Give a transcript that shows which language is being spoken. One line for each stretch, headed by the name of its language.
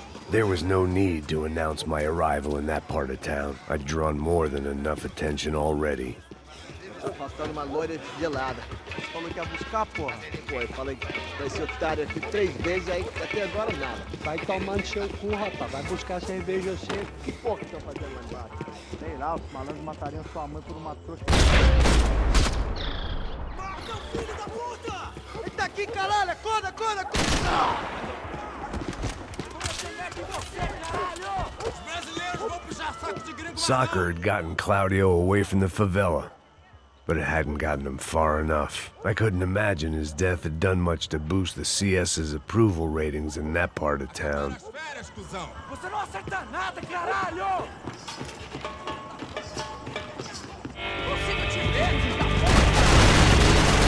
English: There was no need to announce my arrival in that part of town. I'd drawn more than enough attention already.
Portuguese: Afastando uma loira gelada. Falou que ia buscar, porra. Pô, eu falei pra esse otário aqui 3 vezes, aí até agora nada. Vai tomando seu cu, rapaz. Vai buscar cerveja você. Que porra que estão fazendo lá embaixo? Sei lá, os malandros matariam sua mãe por uma trouxa. Mata o filho da puta! Ele tá aqui, caralho! Acorda, acorda, acorda!
English: Soccer had gotten Claudio away from the favela, but it hadn't gotten him far enough. I couldn't imagine his death had done much to boost the CS's approval ratings in that part of town.
Portuguese: Você não acerta nada, caralho! Consigo te ver, filho da puta!